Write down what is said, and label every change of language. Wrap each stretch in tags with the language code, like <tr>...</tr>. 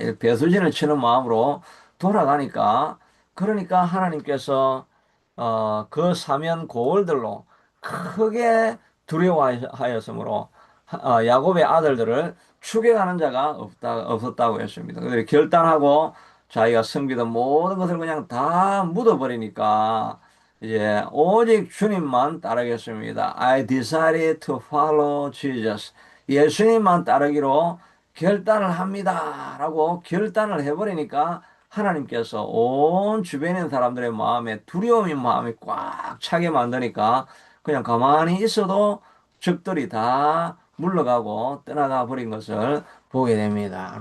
<ko>이렇게 배수진을 치는 마음으로 돌아가니까 그러니까 하나님께서 그 사면 고을들로 크게 두려워하였으므로 야곱의 아들들을 추격하는 자가 없었다고 했습니다. 그들이 결단하고 자기가 섬기던 모든 것을 그냥 다 묻어버리니까 이제 오직 주님만 따르겠습니다.</ko> <en>I decided to follow Jesus.</en> <ko>예수님만 따르기로 결단을 합니다. 라고 결단을 해버리니까 하나님께서 온 주변에 있는 사람들의 마음에 두려움이 마음이 꽉 차게 만드니까 그냥 가만히 있어도 적들이 다 물러가고 떠나가 버린 것을 보게 됩니다.</ko>